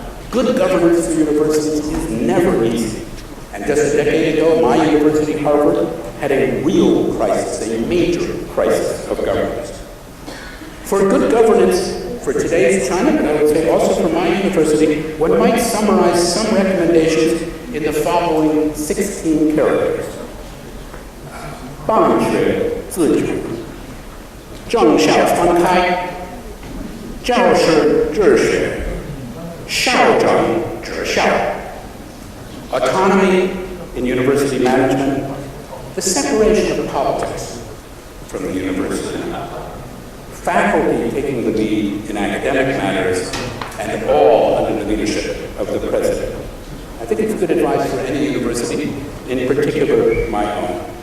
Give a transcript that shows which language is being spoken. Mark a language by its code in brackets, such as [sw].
[en] Good governance for universities is never easy. And just a decade ago, my university, Harvard, had a real crisis, a major crisis of governance. For good governance for today's China, but I would say also for my university, one might summarize some recommendations in the following 16 characters. [zh] 办学自主，正校分开，教师治学，校长治校。 [en] Autonomy in university management, the separation of politics from the university, faculty taking the lead in academic matters, and all under the leadership of the president. I think it's good advice for any university, in particular my own.